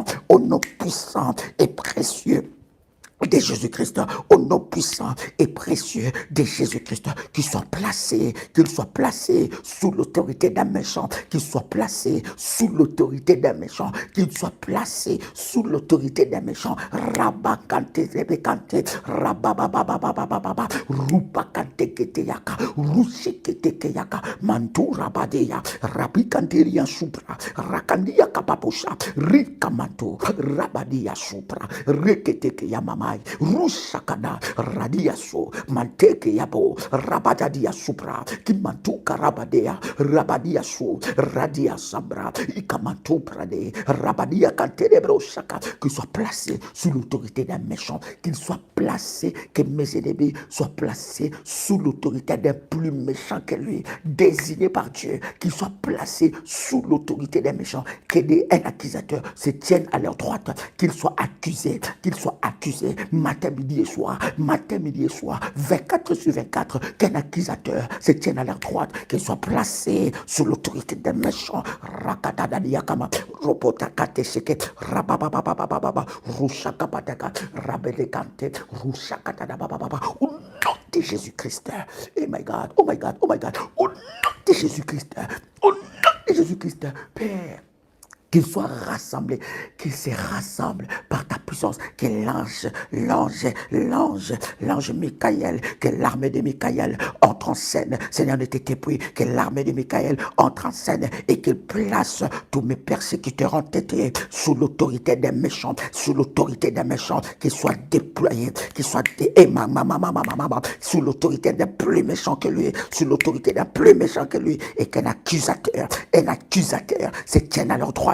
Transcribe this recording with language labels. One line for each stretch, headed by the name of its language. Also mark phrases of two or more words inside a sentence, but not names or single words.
French: Au nom puissant et précieux de Jésus-Christ, au nom puissant et précieux de Jésus-Christ, qu'il soit placé sous l'autorité d'un méchant, qu'il soit placé sous l'autorité d'un méchant, qu'il soit placé sous l'autorité d'un méchant. Rabakante rebekante, rabababababababa, rupakante keteyaka, rushikete keyaka, mantu rabadeya, rabikanteria supra, rakandia kapapusha, rikamantu, rabadia supra, rekete keyamama. Rushakana radiaso manteke yabo rabadadia supra kimantuka rabadea rabadiaso radia sabra ikamantu prade rabadia kanterebro shaka, qu'il soit placé sous l'autorité d'un méchant, qu'il soit placé, que mes ennemis soient placés sous l'autorité d'un plus méchant que lui, désigné par Dieu, qu'il soit placé sous l'autorité d'un méchant, un accusateur se tienne à leur droite, qu'il soit accusé, matin, midi et soir, 24 sur 24, qu'un accusateur se tienne à leur droite, qu'il soit placé sous l'autorité des méchants. Rakatadadiakama, Robotakate Seke, Rababababababa, Rushakapataka, Rabedekante, Rushakatadabababa, au nom de Jésus-Christ.
English: Oh my God, oh my God, oh my God,
French: au nom de Jésus-Christ, au nom de Jésus-Christ, Père. Qu'ils soient rassemblés, qu'ils se rassemblent par ta puissance, que l'ange Michael, que l'armée de Michael entre en scène. Seigneur, ne t'étais plus, que l'armée de Michael entre en scène et qu'il place tous mes persécuteurs entêtés sous l'autorité des méchants, qu'ils soient déployés, qu'ils soient sous l'autorité des plus méchants que lui, et qu'un accusateur se tienne à leur droite.